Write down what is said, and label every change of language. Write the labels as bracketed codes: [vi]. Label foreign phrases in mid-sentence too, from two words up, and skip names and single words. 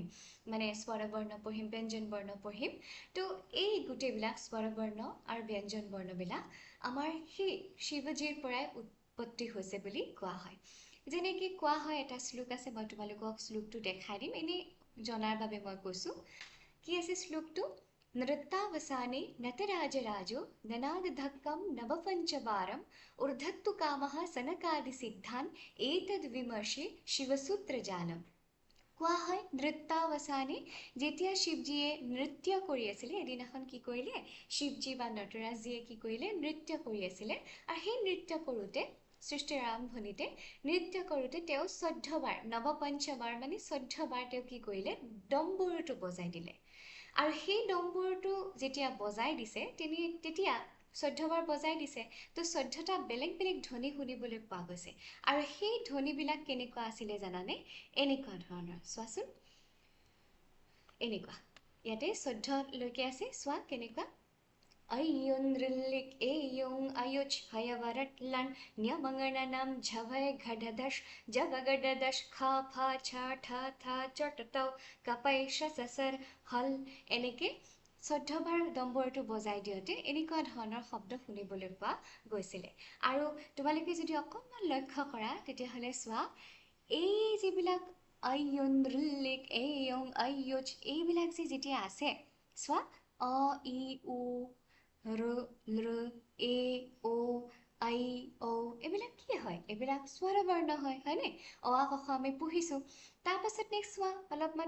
[as] মানে স্বৰবৰ্ণ পঢ়িম ব্যঞ্জন বৰ্ণ পঢ়িম তো এই গোটেইবিলাক স্বৰবৰ্ণ আৰু ব্যঞ্জন বৰ্ণবিলাক আমাৰ সেই শিৱজীৰ পৰাই উৎপত্তি হৈছে বুলি কোৱা হয় যেনেকৈ কোৱা হয় এটা শ্লোক আছে মই তোমালোকক শ্লোকটো দেখাই দিম এনেই জনাৰ বাবে মই কৈছোঁ কি আছে শ্লোকটো [sa] नृत्तावसाने नतराजराजो ननादधक्कं नवपञ्चवारम् ऊर्धत्तु कामः सनकादिसिद्धान् एतद्विमर्शे शिवसूत्रजालम् [as] কোৱা হয় নৃত্যাৱসানে যেতিয়া শিৱজীয়ে নৃত্য কৰি আছিলে এদিনাখন কি কৰিলে শিৱজী বা নটৰাজজীয়ে কি কৰিলে নৃত্য কৰি আছিলে আৰু সেই নৃত্য কৰোঁতে সৃষ্টিৰ আৰম্ভণিতে নৃত্য কৰোঁতে তেওঁ 14 বাৰ নৱপঞ্চবাৰ মানে 14 বাৰ তেওঁ কি কৰিলে ডম্বৰুটো বজাই দিলে আৰু সেই ডম্বৰুটো যেতিয়া বজাই দিছে তেতিয়া 14 বাৰ বজাই দিছে তো 14টা বেলেগ ধ্বনি শুনিবলৈ পোৱা গৈছে আৰু সেই ধ্বনিবিলাক কেনেকুৱা আছিলে জানানে এনেকুৱা ধৰণৰ চোৱাচোন এনেকুৱা ইয়াতে 14 লৈকে আছে চোৱা কেনেকুৱা [sa] अय्युन्द्रिल्लिक् एयुं अयुच् हयवरट्लन् न्यमङ्गणनं झवय घडदश जगगडदश खा फा छा ठा था चटतौ कपैश ससर हल [as] এনেকে 14 বাৰ ডম্বৰটো বজাই দিওঁতে এনেকুৱা ধৰণৰ শব্দ শুনিবলৈ পোৱা গৈছিলে আৰু তোমালোকে যদি অকণমান লক্ষ্য কৰা তেতিয়াহ'লে চোৱা এই যিবিলাক [sa] আয়ুন্দ্ৰিল্লিক এয়ং [as] আয়ুচ এইবিলাক যেতিয়া আছে চোৱা অ ই উ ৰ ল এ অ আই ঔ এইবিলাক কি হয় এইবিলাক স্বৰবৰ্ণ হয় হয়নে অ আ ক খ আমি পঢ়িছোঁ তাৰপাছত নেক্সট চোৱা অলপমান